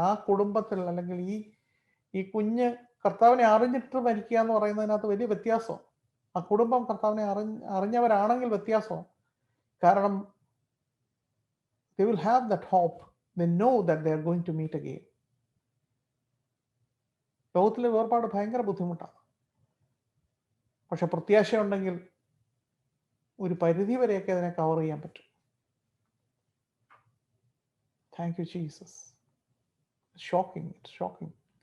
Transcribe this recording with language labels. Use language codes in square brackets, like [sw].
[ml] ആ കുടുംബത്തിൽ അല്ലെങ്കിൽ ഈ കുഞ്ഞ് കർത്താവിനെ അറിഞ്ഞിട്ട് മരിക്കുക എന്ന് പറയുന്നതിനകത്ത് വലിയ വ്യത്യാസം. ആ കുടുംബം കർത്താവിനെ അറിഞ്ഞവരാണെങ്കിൽ വ്യത്യാസമാണ്. കാരണം [en] they will have that hope. They know that they are going to meet again. [ml] ലോകത്തിലെ വേർപാട് ഭയങ്കര ബുദ്ധിമുട്ടാണ്. പക്ഷെ പ്രത്യാശയുണ്ടെങ്കിൽ ഒരു പരിധി വരെയൊക്കെ അതിനെ കവർ ചെയ്യാൻ പറ്റും. [en] Thank you Jesus. Shocking, it's shocking.